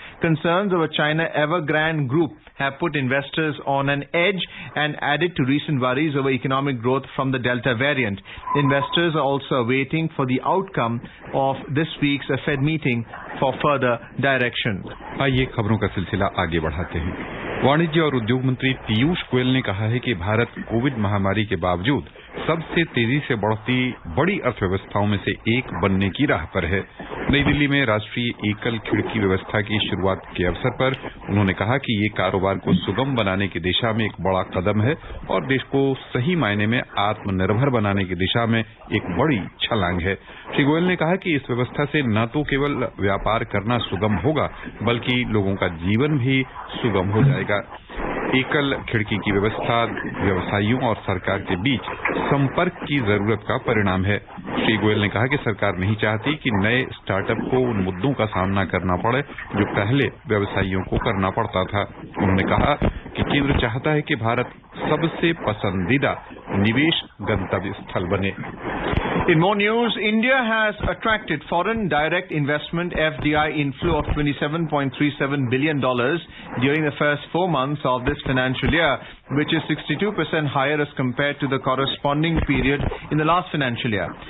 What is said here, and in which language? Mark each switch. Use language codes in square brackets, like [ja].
[en] Concerns over China Evergrande Group have put investors on an edge and added to recent worries over economic growth from the Delta variant. Investors are also waiting for the outcome of this week's Fed meeting for further direction. [hi] आइए खबरों का सिलसिला आगे बढ़ाते हैं। वाणिज्य और उद्योग मंत्री पीयूष गोयल ने कहा है कि भारत कोविड महामारी के बावजूद सबसे तेजी से बढ़ती बड़ी अर्थव्यवस्थाओं में से एक बनने की राह पर है। नई दिल्ली में राष्ट्रीय एकल खिड़की व्यवस्था की शुरुआत के अवसर पर उन्होंने कहा कि ये कारोबार को सुगम बनाने की दिशा में एक बड़ा कदम है और देश को सही मायने में आत्मनिर्भर बनाने की दिशा में एक बड़ी छलांग है। श्री गोयल ने कहा कि इस व्यवस्था से न तो केवल व्यापार करना सुगम होगा बल्कि लोगों का जीवन भी सुगम हो जाएगा। एकल खिड़की की व्यवस्था व्यवसायियों और सरकार के बीच संपर्क की जरूरत का परिणाम है। श्री गोयल ने कहा कि सरकार नहीं चाहती कि नए स्टार्टअप को उन मुद्दों का सामना करना पड़े जो पहले व्यवसायियों को करना पड़ता था। उन्होंने कहा कि केंद्र चाहता है कि भारत सबसे पसंदीदा निवेश गंतव्य स्थल बने। [en] In more news, India has attracted foreign direct investment FDI inflow of $27.37 billion during the first 4 months of this financial year, which is 62% higher as compared to the corresponding period in the last financial year.